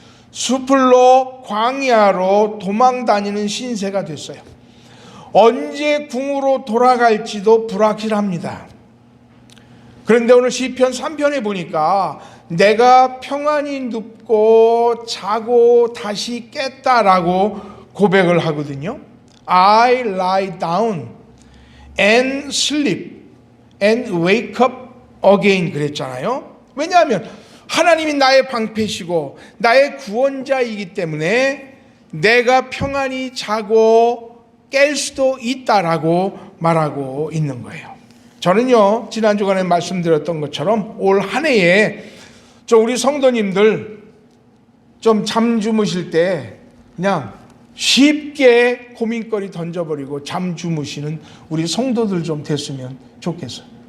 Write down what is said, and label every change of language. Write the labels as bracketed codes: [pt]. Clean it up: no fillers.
[ko] 수풀로 광야로 도망 다니는 신세가 됐어요. 언제 궁으로 돌아갈지도 불확실합니다. 그런데 오늘 시편 3편에 보니까 내가 평안히 눕고 자고 다시 깼다라고 고백을 하거든요. [en] I lie down and sleep and wake up again [ko] 그랬잖아요. 왜냐하면 하나님이 나의 방패시고 나의 구원자이기 때문에 내가 평안히 자고 깰 수도 있다라고 말하고 있는 거예요. 저는요, 지난 주간에 말씀드렸던 것처럼 올 한 해에 우리 성도님들 좀 잠 주무실 때 그냥 쉽게 고민거리 던져버리고 잠 주무시는 우리 성도들 좀 됐으면 좋겠어요.